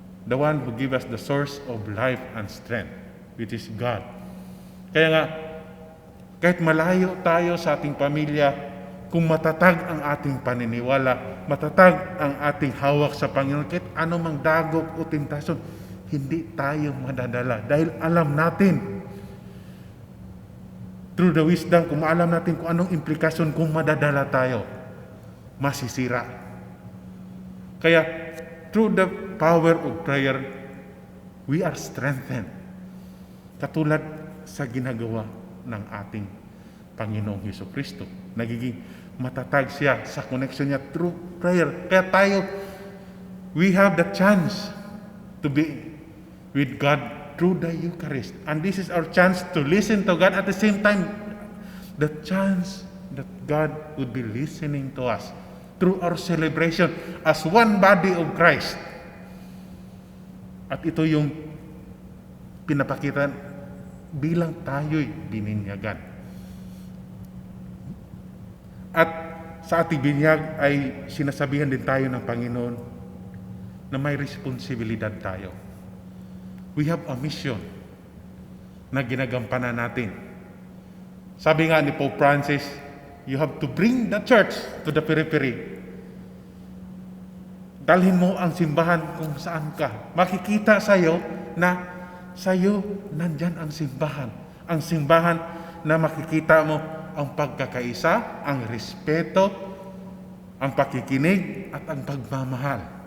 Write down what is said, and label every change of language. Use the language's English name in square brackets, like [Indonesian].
[English] The one who gives us the source of life and strength, which is God. [Filipino] Kaya nga, kahit malayo tayo sa ating pamilya, kung matatag ang ating paniniwala, matatag ang ating hawak sa Panginoon, kahit anumang dagok o tentasyon, hindi tayo madadala. Dahil alam natin, [English] through the wisdom, [Filipino] kung alam natin kung anong implikasyon kung madadala tayo, masisira. Kaya, [English] through the power of prayer, we are strengthened. [Filipino] Katulad sa ginagawa ng ating Panginoong Hesukristo. Nagiging matatag siya sa connection niya [English] through prayer. [Filipino] Kaya tayo, [English] we have the chance to be with God through the Eucharist. And this is our chance to listen to God at the same time, the chance that God would be listening to us through our celebration as one body of Christ. [Filipino] At ito yung pinapakita bilang tayo'y bininyagan. At sa ating binyag ay sinasabihan din tayo ng Panginoon na may responsibilidad tayo. [English] We have a mission [Filipino] na ginagampanan natin. Sabi nga ni [English] Pope Francis, you have to bring the church to the periphery. [Filipino] Dalhin mo ang simbahan kung saan ka. Makikita sa'yo na sa'yo nandyan ang simbahan. Ang simbahan na makikita mo ang pagkakaisa, ang respeto, ang pakikinig, at ang pagmamahal.